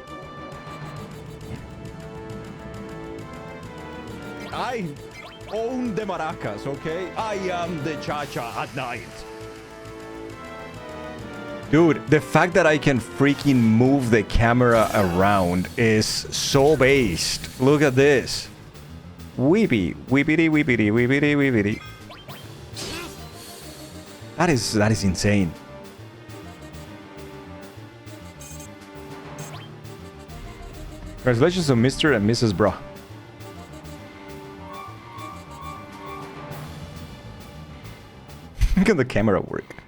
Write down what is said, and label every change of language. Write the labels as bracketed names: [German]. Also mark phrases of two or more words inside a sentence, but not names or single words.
[English] I own the maracas, okay? I am the cha-cha at night. Dude, the fact that I can freaking move the camera around is so based. Look at this. Weepy, weepity, weepity, weepity, weepity. That is insane. Congratulations on Mr. and Mrs. Bra. Look at the camera work.